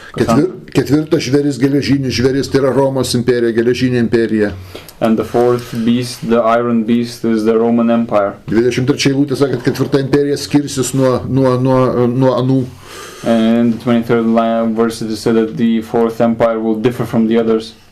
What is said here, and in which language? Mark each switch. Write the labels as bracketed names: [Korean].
[Lithuanian] Ketvirtas žvėris, geležinis žvėris, tai yra Romos imperija, geležinė imperija. [English] And the 4th beast, the iron beast, is the Roman Empire. [Lithuanian] 23 eilutė sako, kad 4 imperija skirsis nuo anų. [English] And the 23rd verse it said that the 4th empire will differ from the others.